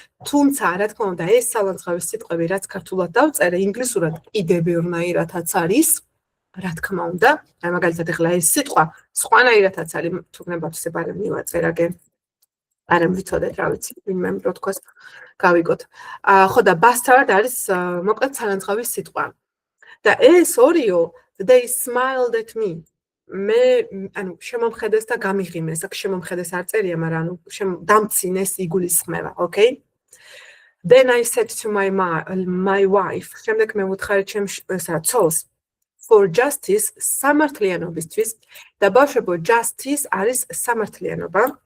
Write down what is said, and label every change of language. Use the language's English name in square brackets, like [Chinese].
[Georgian] თუმცა რა თქმა უნდა, ეს სალანძღავის სიტყვები, რაც ქართულად დავწერე, ინგლისურად კიდე ბევრნაირადაც არის. რა თქმა უნდა, აი მაგალითად ახლა ეს სიტყვა სხვანაირადაც არის, თუნდაც არ მივაწერაგე. არ ვიცოდეთ რა ვიცი, ვინმე რო თქოს გავიგოთ. ხო და bastard არის მოკლედ სალანძღავის სიტყვა. და ეს ორიო [English] they smiled at me. [Georgian] მე ანუ შემომხედეს და გამიღიმეს, აქ შემომხედეს არ წერია, მაგრამ ანუ დამცინეს იგულისხმება, okay? [English] Then I said to my wife, [Georgian] შემდეგ მე ვუთხარი ჩემს ცოლს [English] for justice [Georgian] სამართლიანობისთვის და ბავშვებო justice არის სამართლიანობა